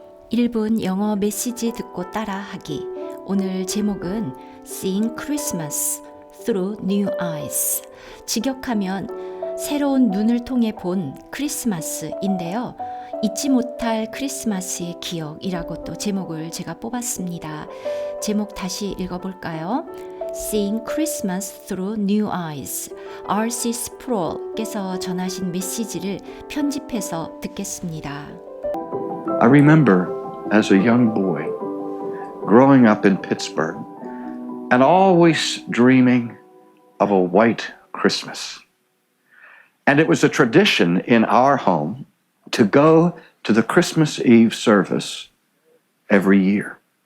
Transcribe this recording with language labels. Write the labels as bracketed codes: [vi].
[ko] 1분 영어 메시지 듣고 따라하기. 오늘 제목은 [en] Seeing Christmas Through New Eyes. [ko] 직역하면 새로운 눈을 통해 본 크리스마스인데요. 잊지 못할 크리스마스의 기억이라고 또 제목을 제가 뽑았습니다. 제목 다시 읽어볼까요? [en] Seeing Christmas Through New Eyes. R.C. [ko] Sproul께서 전하신 메시지를 편집해서 듣겠습니다. [en] I remember as a young boy growing up in Pittsburgh and always dreaming of a white Christmas. And it was a tradition in our home to go to the Christmas Eve service every year.